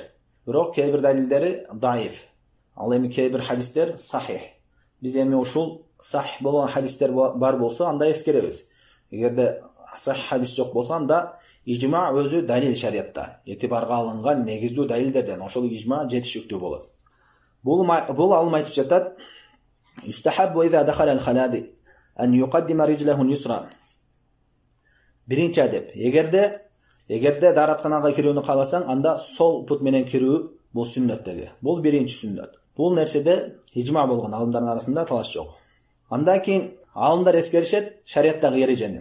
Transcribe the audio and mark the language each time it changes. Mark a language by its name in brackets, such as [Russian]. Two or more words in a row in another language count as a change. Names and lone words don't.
[Kyrgyz] Бирок кээ бир далилдери даиф. Ал эми кээ бир хадистер сахих. Биз эми ушул сахих болгон хадистер бар болсо анда эскеребиз. Эгерде сахих хадис жок болсо анда ижма өзү далил шариатта. Этибарга алынган негиздүү далилдерден ошол ижма жетишиктүү болот. Бул алым айтып жатат: [Arabic] "يستحب إذا دخل الخلاء أن يقدم رجله اليسرى." [Kyrgyz] Биринчи адеп: эгерде даратканага кирүүнү кааласаң, анда сол пут менен кирүү бул сүннөт деди. Бул биринчи сүннөт. Бул нерседе ижма болгон алымдардын арасында талаш жок. Андан кийин алымдар эскеришет шариаттагы эрежени.